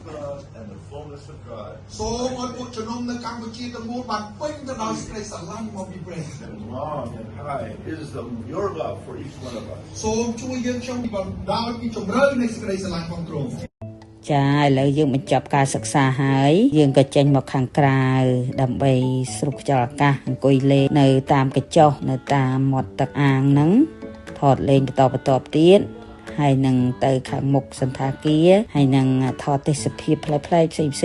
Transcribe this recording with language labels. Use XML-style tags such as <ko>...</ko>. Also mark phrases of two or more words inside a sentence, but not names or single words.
<en>God and the fullness of God</en> <km>សូមឲ្យពួកជំនុំនៅកម្ពុជាទាំងមូលបានពេញទៅដោយសេចក្តីស្រឡាញ់មកពីព្រះ</km> <en>and long and high is your love for each one of us</en> <km>សូមជួយយើងខ្ញុំពីបណ្ដោយពីជំរឿននៃសេចក្តីស្រឡាញ់ของទ្រង់ ចាឥឡូវយើងបញ្ចប់ការសិក្សាហើយយើងក៏ចេញមកខាងក្រៅដើម្បីស្រូបខ្យល់អាកាសអង្គុយលេងនៅតាមកញ្ចុះនៅតាមមាត់ទឹកអាងហ្នឹងថតលេងបន្តទៀតហើយនឹងទៅខាងមុខសន្តាគារហើយនឹងថតទេសភាពផ្លែផ្សេង</km>